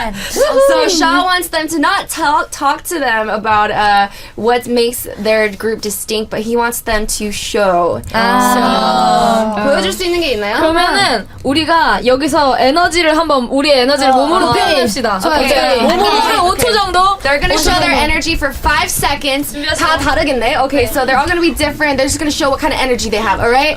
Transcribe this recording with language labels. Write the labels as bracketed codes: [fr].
[en] So Sha wants them to not talk to them about what makes their group distinct, but he wants them to show. [ko] So 보여줄 수 있는 게 있나요? 그러면은 우리가 여기서 에너지를 한번 우리의 에너지를 몸으로 표현합시다. 오케이. 몸으로 5초 정도. [en] They're gonna show their energy for 5 seconds. [ko] 다 다르겠네. [en] Okay, so they're all gonna be different. They're just gonna show what kind of energy they have. All right?